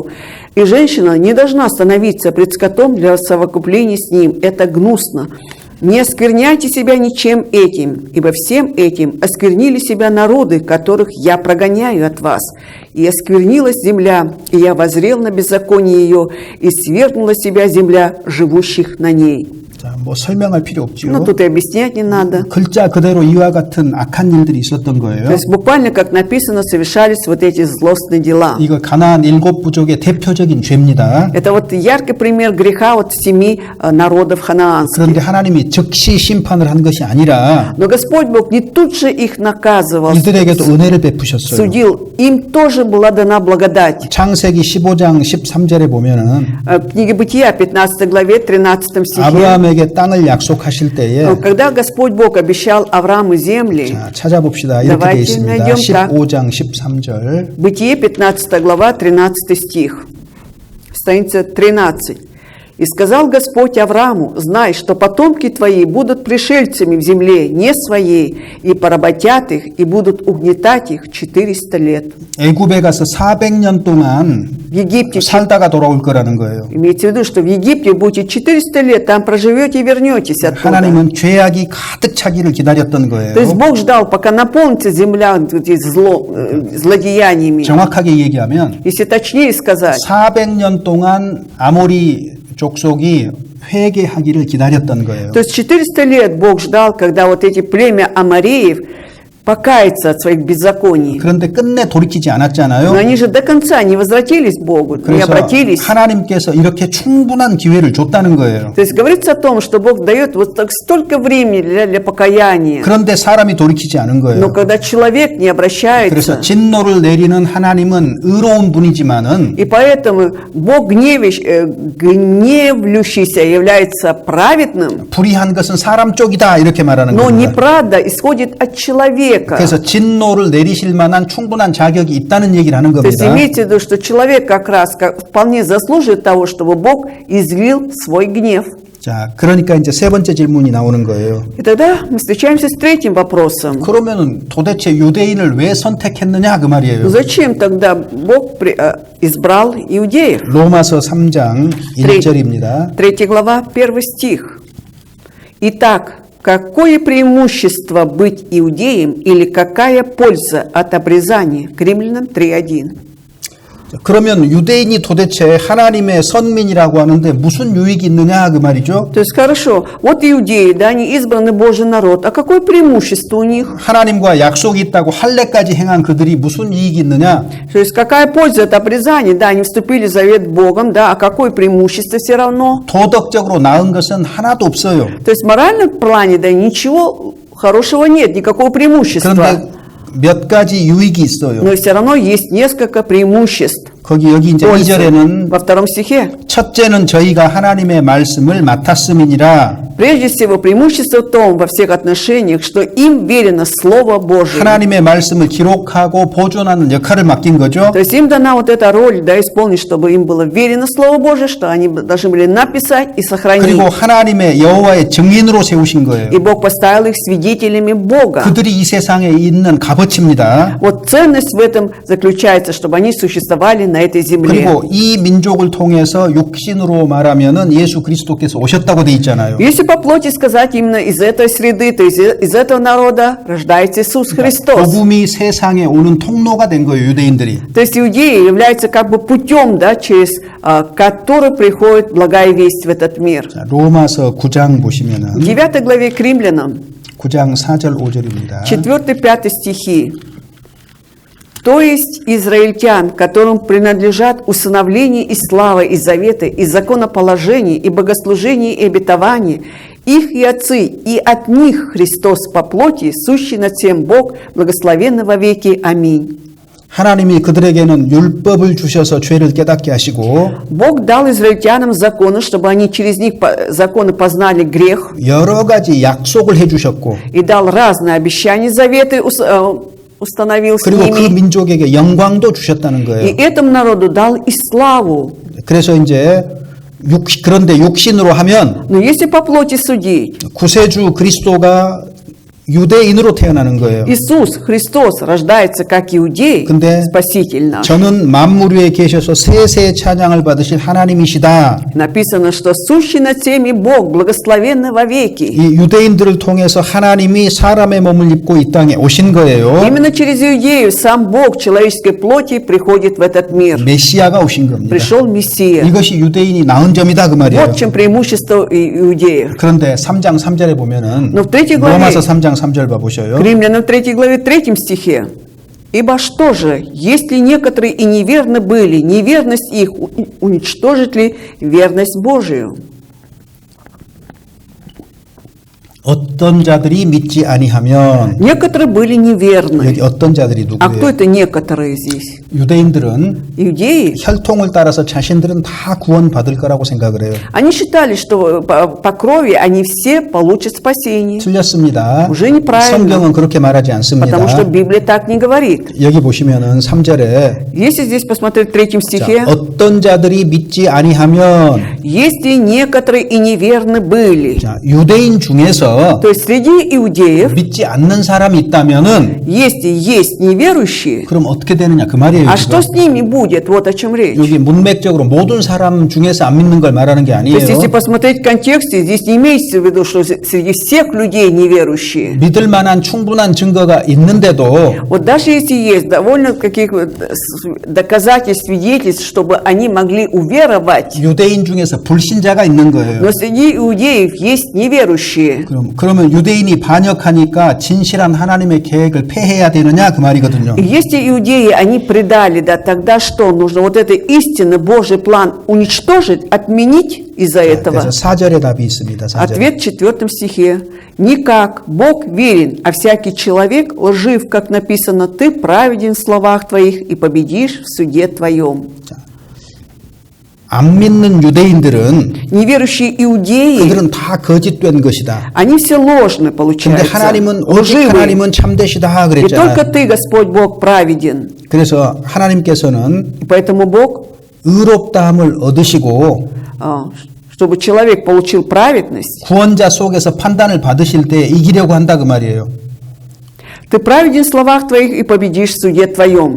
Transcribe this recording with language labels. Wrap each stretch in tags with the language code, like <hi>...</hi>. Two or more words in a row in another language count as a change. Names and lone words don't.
<ru>И женщина не должна становиться пред скотом для совокупления с ним, это гнусно. Не оскверняйте себя ничем этим, ибо всем этим осквернили себя народы, которых я прогоняю от вас. И осквернилась земля, и я воззрел на беззаконие ее, и свергнула себя земля живущих на ней.</ru> <ko>자, 뭐 설명할 필요 없죠.</ko> <ru>Ну, тут и объяснять не надо.</ru> <ko>글자 그대로 이와 같은 악한 일들이 있었던</ko> <ru>То</ru> <ko>거예요.</ko> <ru>есть буквально, как написано, совершались вот эти злостные дела.</ru> <ko>이거 가나안 7 부족의 대표적인 죄입니다.</ko> <ru>Это вот яркий пример греха вот 7 народов ханаанских.</ru> <ko>그런데 하나님이 즉시 심판을 한 것이 아니라</ko> <ru>Но Господь Бог не тут же их наказывал,</ru> <ko>이들에게도 은혜를 베푸셨어요.</ko> <ru>судил. Им тоже была дана благодать.</ru> <ko>창세기 15장 13절에 보면은</ko> <ru>В книге Бытия, 15 главе, 13 стихе,</ru> <ko>아브라함에게 땅을 약속하실 때에</ko> <ru>когда Господь Бог обещал Аврааму земли,</ru> <ko>자, 찾아봅시다. 이렇게 되어</ko> <ru>Давайте</ru> <ko>있습니다.</ko> <ru>найдем так.</ru> <ko>15장 13절.</ko> <ru>Бытие, 15 глава, 13 стих, страница 13. «И сказал Господь Аврааму, знай, что потомки твои будут пришельцами в земле не своей, и поработят их, и будут угнетать их 400 лет».</ru> <ko>애굽에 가서 400년 동안</ko> <ru>В Египте,</ru> <ko>살다가 돌아올 거라는 거예요.</ko> <ru>имеется в виду, что в Египте будете 400 лет, там проживете и вернетесь оттуда.</ru> <ko>하나님은 죄악이 가득 차기를 기다렸던 거예요.</ko> <ru>То есть Бог ждал, пока наполнится земля злодеяниями.</ru> <ko>정확하게 얘기하면</ko> <ru>Если точнее сказать,</ru> <ko>400년 동안 아모리 족속이 회개하기를 기다렸던 거예요.</ko> <ru>то есть 400 лет Бог ждал, когда вот эти племя Амореев покаяться от своих беззаконий.</ru> <ko>그런데 끝내 돌이키지</ko> <ru>Но</ru> <ko>않았잖아요.</ko> <ru>они же до конца не возвратились к Богу, не</ru> <ko>그래서</ko> <ru>обратились.</ru> <ko>하나님께서 이렇게 충분한 기회를 줬다는 거예요.</ko> <ru>То есть говорится о том, что Бог дает вот так столько времени для покаяния.</ru> <ko>그런데 사람이 돌이키지 않은</ko> <ru>Но</ru> <ko>거예요.</ko> <ru>когда человек не обращается,</ru> <ko>그래서 진노를 내리는 하나님은 의로운 분이지만은</ko> <ru>и поэтому Бог гневлящийся является праведным,</ru> <ko>불의한 것은 사람 쪽이다 이렇게 말하는</ko> <ru>но</ru> <ko>겁니다.</ko> <ru>неправда исходит от человека.</ru> <ko>그래서 진노를 내리실 만한 충분한 자격이 있다는 얘기를 하는</ko> <ru>То есть</ru> <ko>겁니다.</ko> <ru>имейте в виду, что человек как раз вполне заслуживает того, чтобы Бог излил свой гнев.</ru> <ko>자, 그러니까 이제 세 번째 질문이 나오는 거예요.</ko> <ru>И тогда мы встречаемся с третьим вопросом.</ru> <ko>그러면은 도대체 유대인을 왜 선택했느냐 그 말이에요.</ko> <ru>Ну зачем тогда Бог избрал иудеев?</ru> <ko>로마서 3장 1절입니다.</ko> <ru>3 глава, 1 стих. Итак, какое преимущество быть иудеем или какая польза от обрезания? К Римлянам 3:1.</ru> <ko>그러면 유대인이 도대체 하나님의 선민이라고 하는데 무슨 유익이 있느냐 그 말이죠.</ko> <ru>То есть хорошо, вот иудеи, да, они избранный Божий народ, а какое преимущество у них?</ru> <ko>하나님과 약속이 있다고 할례까지 행한 그들이 무슨 이익이 있느냐?</ko> <ru>То есть какая польза от обрезания? Да, они вступили в завет с Богом, да, а какое преимущество все равно?</ru> <ko>도덕적으로 나은 것은 하나도 없어요.</ko> <ru>То есть в моральном плане, да, ничего хорошего нет, никакого преимущества.</ru> <ko>그런데 몇 가지 유익이 있어요.</ko> <ru>Но все равно есть несколько преимуществ.</ru> <ko>여기 이제</ko> <ru>пользы.</ru> <ko>2절에는</ko> <ru>Во втором стихе.</ru> <ko>첫째는 저희가 하나님의 말씀을 맡았음이니라.</ko> <ru>Прежде всего, преимущество в том во всех отношениях, что им верено Слово Божие.</ru> <ko>하나님의 말씀을 기록하고 보존하는 역할을 맡긴 거죠.</ko> <ru>То есть им дана вот эта роль, да, исполнить, чтобы им было верено Слово Божие, что они должны были написать и сохранить.</ru> <ko>그리고 하나님의 여호와의 증인으로 세우신 거예요.</ko> <ru>И Бог поставил их свидетелями Бога.</ru> <ko>그들이 이 세상에 있는 값어치입니다.</ko> <ru>Вот ценность в этом заключается, чтобы они существовали на этой земле.</ru> <ko>그리고 이 민족을 통해서 육신으로 말하면은 예수 그리스도께서 오셨다고 돼 있잖아요.</ko> <ru>Если по плоти сказать, именно из этой среды, то есть из этого народа рождается Иисус Христос.</ru> <ko>복음이 세상에 오는 통로가 된 거예요, 유대인들이.</ko> <ru>То есть иудеи являются как бы путем, да, через который приходит благая весть в этот мир.</ru> <ko>자, 로마서 9장 보시면은</ko> <ru>В 9 главе к Римлянам,</ru> <ko>9장 4절 5절입니다.</ko> <ru>4-5 стихи. То есть израильтян, которым принадлежат усыновление и слава, и заветы, и законоположение, и богослужение, и обетование, их и отцы, и от них Христос по плоти, сущий над всем Бог, благословенный во веки. Аминь.</ru> <ko>하나님이 그들에게는 율법을 주셔서 죄를 깨닫게 하시고</ko> <ru>Бог дал израильтянам законы, чтобы они через них законы познали грех,</ru> <ko>여러 가지 약속을 해 주셨고</ko> <ru>и дал разные обещания, заветы установил с</ru> <ko>그리고 그</ko> <ru>ними.</ru> <ko>민족에게 영광도 주셨다는</ko> <ru>И</ru> <ko>거예요.</ko> <ru>этому народу дал и славу.</ru> <ko>그래서 이제 그런데 육신으로 하면</ko> <ru>Но если по плоти судить,</ru> <ko>구세주 그리스도가 유대인으로 태어나는 거예요.</ko> <ru>Иисус Христос рождается как иудей,</ru> <ko>근데</ko> <ru>Спаситель наш.</ru> <ko>저는 만물 위에 계셔서 세세 찬양을 받으실 하나님이시다.</ko> <ru>Написано, что сущий над всеми Бог, благословенный вовеки.</ru> <ko>이 유대인들을 통해서 하나님이 사람의 몸을 입고 이 땅에 오신 거예요.</ko> <ru>Именно через иудеев сам Бог человеческой плоти приходит в этот мир.</ru> <ko>메시아가 오신 겁니다.</ko> <ru>Пришел Мессия.</ru> <ko>이것이 유대인이 낳은 점이다 그 말이에요.</ko> <ru>Вот в чем преимущество иудеев.</ru> <ko>그런데 3장 3절에 보면은</ko> <ru>Но в 3 главе</ru> <ko>로마서 3장 3절 봐보셔요.</ko> <ru>К Римлянам 3 главе 3 стихе. «Ибо что же, если некоторые и неверны были, неверность их уничтожит ли верность Божию?»</ru> <ko>어떤 자들이 믿지 아니하면</ko> <ru>Некоторые были неверны.</ru> <ko>여기 어떤 자들이</ko> <ru>А кто</ru> <ko>누구예요?</ko> <ru>это некоторые здесь?</ru> <ko>유대인들은</ko> <ru>Иудеи.</ru> <ko>혈통을 따라서 자신들은 다 구원받을 거라고 생각을 해요.</ko> <ru>Они считали, что по крови они все получат спасение.</ru> <ko>틀렸습니다.</ko> <ru>Уже неправильно.</ru> <ko>성경은 그렇게 말하지 않습니다.</ko> <ru>Потому что Библия так не говорит.</ru> <ko>여기 보시면은 3절에</ko> <ru>Если здесь посмотреть в 3 стихе,</ru> <ko>어떤 자들이 믿지 아니하면</ko> <ru>если некоторые и неверны были,</ru> <ko>자, 유대인 중에서</ko> <ru>то есть среди иудеев,</ru> <ko>믿지 않는 사람이 있다면은</ko> <ru>если есть неверующие,</ru> <ko>그럼 어떻게 되느냐 그 말이에요.</ko> <ru>а</ru> <ko>지금.</ko> <ru>что с ними будет? Вот о чем речь.</ru> <ko>여기 문맥적으로 모든 사람 중에서 안 믿는 걸 말하는 게</ko> <ru>То</ru> <ko>아니에요.</ko> <ru>есть, если посмотреть в контексте, здесь не имеется в виду, что среди всех людей неверующие.</ru> <ko>믿을 만한 충분한 증거가 있는데도</ko> <ru>Вот даже если есть довольно каких доказательств, свидетельств, чтобы они могли уверовать,</ru> <ko>유대인 중에서 불신자가 있는 거예요.</ko> <ru>но среди иудеев есть неверующие.</ru> <ko>그러면 유대인이 반역하니까 진실한 하나님의 계획을 폐해야 되느냐 그 말이거든요.</ko> <ru>И если иудеи, они предали, да, тогда что? Нужно вот это истинно Божий план уничтожить, отменить из-за этого?</ru> <ko>그래서 4절에 답이 있습니다. 4절에.</ko> <ru>Ответ в 4 стихе. «Никак, Бог верен, а всякий человек лжив, как написано, ты праведен в словах твоих и победишь в суде твоем».</ru> <ko>안 믿는 유대인들은</ko> <ru>Неверующие иудеи,</ru> <ko>그들은 다 거짓된 것이다.</ko> <ru>они все ложны,</ru> <ko>근데</ko> <ru>получается,</ru> <ko>하나님은 오직</ko> <ru>лживые.</ru> <ko>하나님은 참되시다</ko> <ru>И только</ru> <ko>그랬잖아요.</ko> <ru>ты, Господь Бог, праведен.</ru> <ko>그래서 하나님께서는</ko> <ru>И поэтому Бог,</ru> <ko>의롭다함을 얻으시고</ko> <ru>чтобы человек получил праведность,</ru> <ko>구원자 속에서 판단을 받으실 때 이기려고 한다 그 말이에요.</ko> <ru>ты праведен в словах твоих и победишь в суде твоем.</ru>